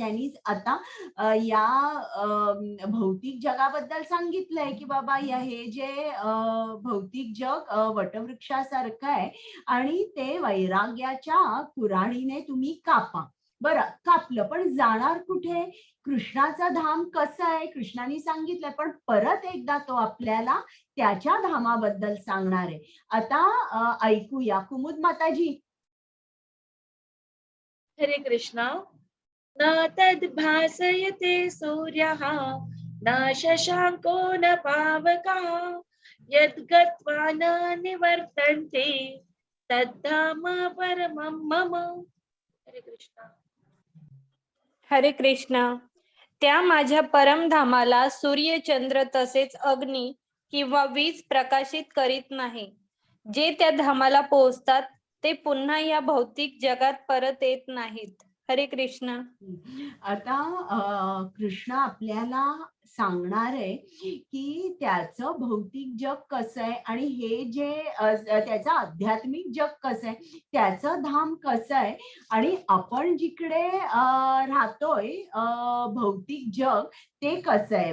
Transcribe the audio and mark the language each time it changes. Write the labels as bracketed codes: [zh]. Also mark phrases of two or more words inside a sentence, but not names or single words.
[mr] त्यांनी आता या भौतिक जगाबद्दल सांगितलंय की बाबा हे जे भौतिक जग वटवृक्षासारखं आहे आणि ते वैराग्याच्या कुऱ्हाडीने तुम्ही कापा. बरं, कापलं, पण जाणार कुठे? कृष्णाचं धाम कसं आहे कृष्णाने सांगितलंय, पण परत एकदा तो आपल्याला त्याच्या धामाबद्दल सांगणार आहे. आता ऐकूया कुमुद माताजी. हरे कृष्ण. [sa] न तद्भासयते सूर्यः न शशाङ्को न पावकः यद्गत्वा न निवर्तन्ते तद्धाम परमं मम. [mr] हरे कृष्ण. हरे कृष्ण. त्या माझ्या परमधामाला सूर्य, चंद्र तसेच अग्नी किंवा वीज प्रकाशित करीत नाही. जे त्या धामाला पोहोचतात ते पुन्हा या भौतिक जगात परत येत नाहीत. हरे कृष्ण. आता कृष्ण आपल्याला सांगणार आहे की त्याचं भौतिक जग कसं आहे आणि हे जे त्याचं आध्यात्मिक जग कसं आहे, त्याचं धाम कसं आहे आणि आपण जिकडे राहतोय भौतिक जग ते कसं आहे.